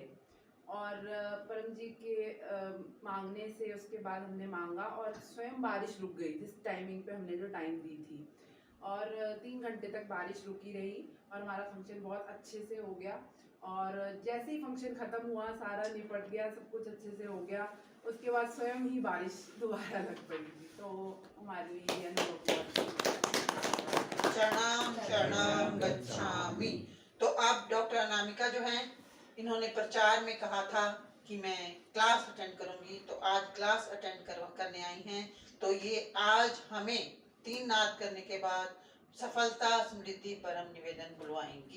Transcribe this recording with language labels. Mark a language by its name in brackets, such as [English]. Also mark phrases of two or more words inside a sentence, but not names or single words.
[Hindi] और परम जी के मांगने से उसके बाद हमने मांगा और स्वयं बारिश रुक गई जिस टाइमिंग पे हमने जो टाइम दी थी, और 3 घंटे तक बारिश रुकी रही और हमारा फंक्शन बहुत अच्छे से हो गया। और जैसे ही फंक्शन ख़त्म हुआ, सारा निपट गया, सब कुछ अच्छे से हो गया, उसके बाद स्वयं ही बारिश दोबारा लग पड़ी थी। तो हमारे लिए ये अनुभव [Pali] शरणम शरणम गच्छामि। [Hindi] तो अब डॉक्टर अनामिका जो हैं, इन्होंने प्रचार में कहा था कि मैं क्लास अटेंड करूंगी, तो आज क्लास अटेंड करने आई हैं। तो ये आज हमें 3 नाद करने के बाद सफलता समृद्धि परम निवेदन बुलवाएंगी।